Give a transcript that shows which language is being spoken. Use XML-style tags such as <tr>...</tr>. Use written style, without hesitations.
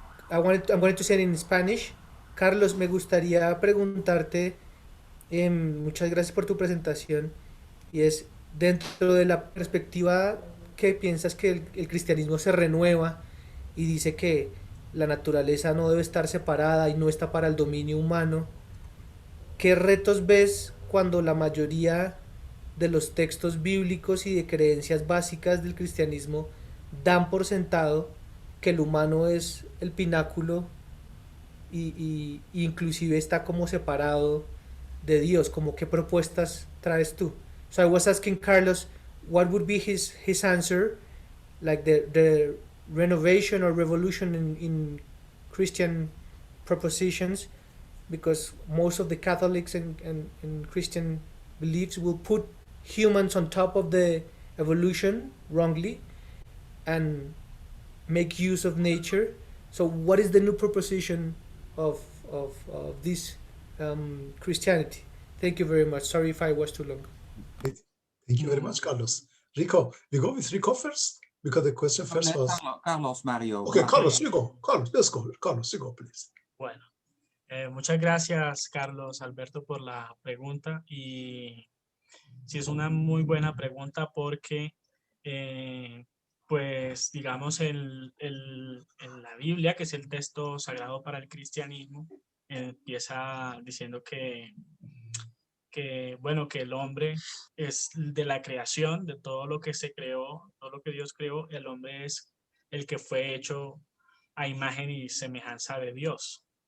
<en>I'm going to say it in Spanish.</en> <es>Carlos, me gustaría preguntarte, muchas gracias por tu presentación, y es, dentro de la perspectiva que piensas que el cristianismo se renueva y dice que la naturaleza no debe estar separada y no está para el dominio humano, ¿qué retos ves cuando la mayoría de los textos bíblicos y de creencias básicas del cristianismo dan por sentado que el humano es el pináculo y inclusive está como separado de Dios? Como, ¿qué propuestas traes tú?</es> <en>So I was asking Carlos, what would be his answer, like the renovation or revolution in Christian propositions, because most of the Catholics and Christian beliefs will put humans on top of the evolution wrongly and make use of nature. So what is the new proposition of this Christianity? Thank you very much. Sorry if I was too long. Thank you very much, Carlos. Rico, we go with Rico first. Because the question first was... Carlos Mario. Okay, Carlos, you go. Carlos, let's go. Carlos, you go, please.</en> <es>Bueno, muchas gracias, Carlos Alberto, por la pregunta. Y sí, es una muy buena pregunta porque, pues, digamos, en la Biblia, que es el texto sagrado para el cristianismo, empieza diciendo que, bueno, que el hombre es de la creación, de todo lo que se creó, todo lo que Dios creó, el hombre es el que fue hecho a imagen y semejanza de Dios.</es>